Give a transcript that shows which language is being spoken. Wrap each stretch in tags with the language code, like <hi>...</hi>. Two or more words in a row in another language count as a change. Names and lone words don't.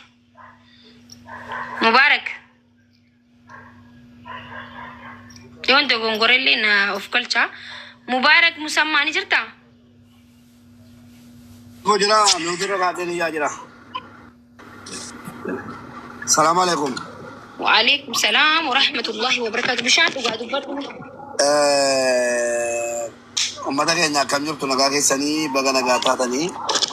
<om>Mubaarak. Yoon dogongorellee na of galcha. Mubaarak musammaa ni jirtaa? Jira, nuti irra kaatee yaa jira.</om> <ar>سلام عليكم. وعليكم السلام ورحمة الله وبركاته. بشان وقعدوا برضو.</ar> <om>ummata keenya akkam jirtu nagaa keessanii baga nagaa taatanii</om>